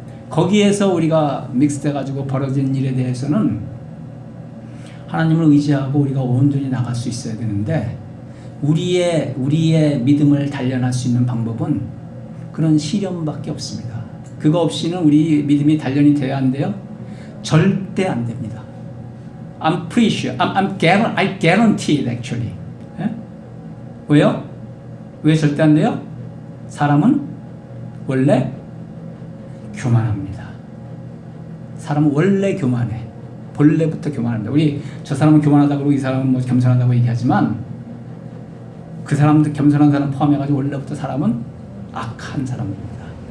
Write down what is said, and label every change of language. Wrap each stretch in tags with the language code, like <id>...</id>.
<ko>거기에서 우리가 믹스돼가지고 벌어진 일에 대해서는 하나님을 의지하고 우리가 온전히 나갈 수 있어야 되는데 우리의 믿음을 단련할 수 있는 방법은 그런 시련밖에 없습니다. 그거 없이는 우리 믿음이 단련이 돼야 한대요? 절대 안 됩니다.</ko> <en>I'm pretty sure, I guarantee it actually.</en> <ko>예? 왜요? 왜 절대 안 돼요? 사람은 원래 교만합니다. 사람은 원래 교만해. 본래부터 교만합니다. 우리 저 사람은 교만하다고 그러고 이 사람은 뭐 겸손하다고 얘기하지만 그 사람들 겸손한 사람 포함해가지고 원래부터 사람은 악한 사람입니다.</ko>